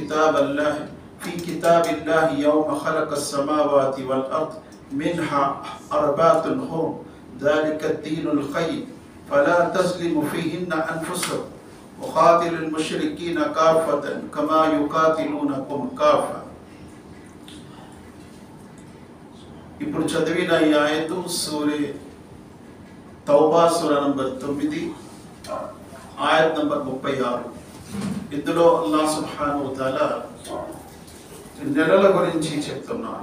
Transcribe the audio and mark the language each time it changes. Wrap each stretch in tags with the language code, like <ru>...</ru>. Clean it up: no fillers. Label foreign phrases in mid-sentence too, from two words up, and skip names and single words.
<ar>كتاب الله يوم خلق السماوات والأرض منها 4 حرم ذلك الدين القيم فلا تظلموا فيهن أنفسكم وقاتل المشركين كافة كما يقاتلونكم كافة.</ar> <te>ఇప్పుడు చదివిన ఈ ఆయతు సూరే తౌబా సూర నంబర్ 9 ఆయత్ నంబర్ 36. ఇందులో</te> <ar>الله سبحانه وتعالى</ar> <te>నెలల గురించి చెప్తున్నారు.</te>